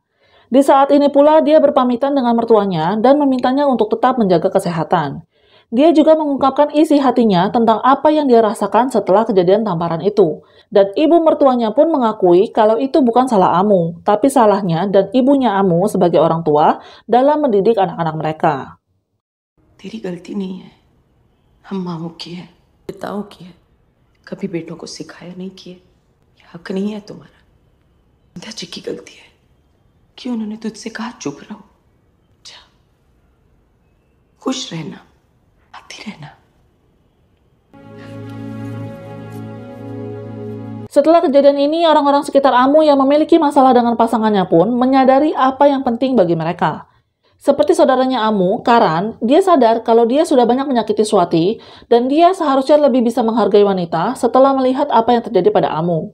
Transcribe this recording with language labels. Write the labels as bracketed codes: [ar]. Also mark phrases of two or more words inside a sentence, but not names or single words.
[id] Di saat ini pula dia berpamitan dengan mertuanya dan memintanya untuk tetap menjaga kesehatan. Dia juga mengungkapkan isi hatinya tentang apa yang dia rasakan setelah kejadian tamparan itu. Dan ibu mertuanya pun mengakui kalau itu bukan salah Amu, tapi salahnya dan ibunya Amu sebagai orang tua dalam mendidik anak-anak mereka. [hi] तेरी गलती नहीं है, हम माँओं की है, पिताओं की है. कभी बेटों को सिखाया नहीं किए, ये हक नहीं है तुम्हारा. जी की गलती है. कि उन्होंने तुझसे कहा चुप रहो, जा, खुश रहना, आती रहना. [id] Setelah kejadian ini, orang-orang sekitar Amu yang memiliki masalah dengan pasangannya pun menyadari apa yang penting bagi mereka. Seperti saudaranya Amu, Karan, dia sadar kalau dia sudah banyak menyakiti Swati dan dia seharusnya lebih bisa menghargai wanita setelah melihat apa yang terjadi pada Amu.